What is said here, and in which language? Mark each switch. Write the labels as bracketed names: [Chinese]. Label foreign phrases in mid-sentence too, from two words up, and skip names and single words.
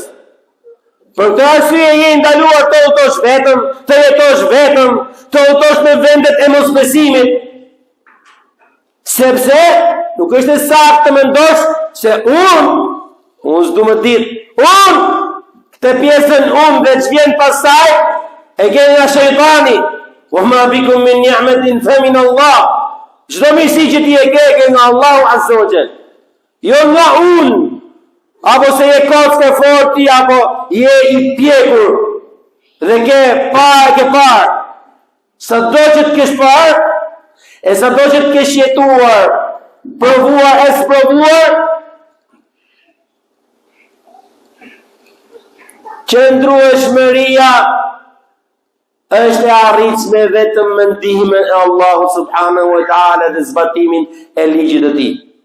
[Albanian] Për këtë arsye je ndaluar të udhëtosh vetëm, të jetosh vetëm, të udhëtosh në vendet e mosbesimit. Sepse nuk është e saktë të mendosh se unë s'du më ditë, këtë pjesën dhe që vjen pasaj, e keni nga shejtani, [Arabic] وما بكم من نعمة فمن الله. [Albanian] Çdo mirësi që ti e ke nga Allahu [Arabic] عز وجل. [Albanian] Jo nga unë, apo se je kockë forti, apo je i pjekur, dhe ke parë. Sa do që të kesh parë, e sa do që të kesh jetuar, provuar e sprovuar, qëndrueshmëria është e arritshme vetëm me ndihmën e Allahut [Arabic] سبحانه وتعالى [Albanian] dhe zbatimin e ligjit të tij.